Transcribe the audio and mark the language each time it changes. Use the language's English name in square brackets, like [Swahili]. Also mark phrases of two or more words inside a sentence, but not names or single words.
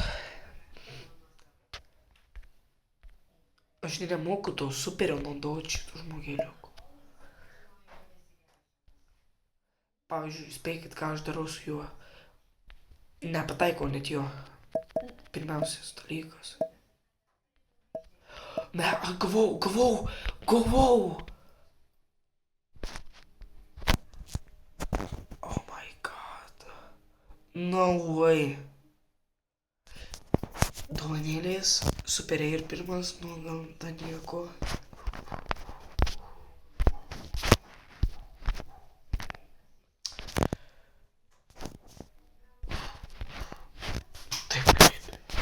[Lithuanian] Aš nemoku to superio naudoti šitų žmogeliukų. Pavyzdžiui, spėkit, ką aš darau su juo. Nepataikau net jo. Pirmiausias dalykas. Ne, aš gavau. [English] Oh my god. No way. [Lithuanian] Dovanėlės, superiai ir pirmas, nu gal ta nieko. Taip greitai.